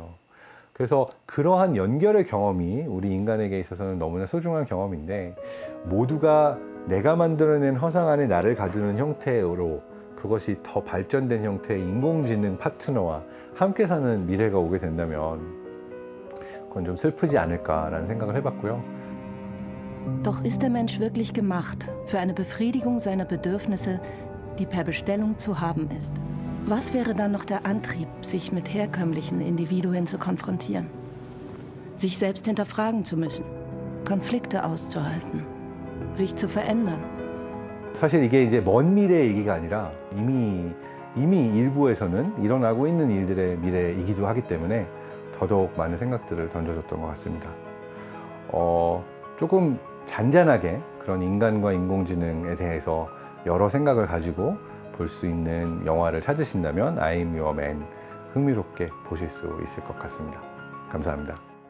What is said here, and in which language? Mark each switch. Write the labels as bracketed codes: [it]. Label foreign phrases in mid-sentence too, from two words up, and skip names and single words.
[ko] 그래서 그러한 연결의 경험이 우리 인간에게 있어서는 너무나 소중한 경험인데, 모두가 내가 만들어낸 허상 안에 나를 가두는 형태로 그것이 더 발전된 형태의 인공지능 파트너와 함께 사는 미래가 오게 된다면 그건 좀 슬프지 않을까라는 생각을 해봤고요. [de] Doch ist der Mensch wirklich gemacht für eine Befriedigung seiner Bedürfnisse, die per Bestellung zu haben ist? Was wäre dann noch der Antrieb, sich mit herkömmlichen Individuen zu konfrontieren? Sich selbst hinterfragen zu müssen, Konflikte auszuhalten, sich zu verändern? [ko] 사실 이게 이제 먼 미래 얘기가 아니라 이미 일부에서는 일어나고 있는 일들의 미래이기도 하기 때문에 더더욱 많은 생각들을 던져줬던 것 같습니다. 조금 잔잔하게 그런 인간과 인공지능에 대해서 여러 생각을 가지고 볼 수 있는 영화를 찾으신다면 I'm Your Man 흥미롭게 보실 수 있을 것 같습니다. 감사합니다.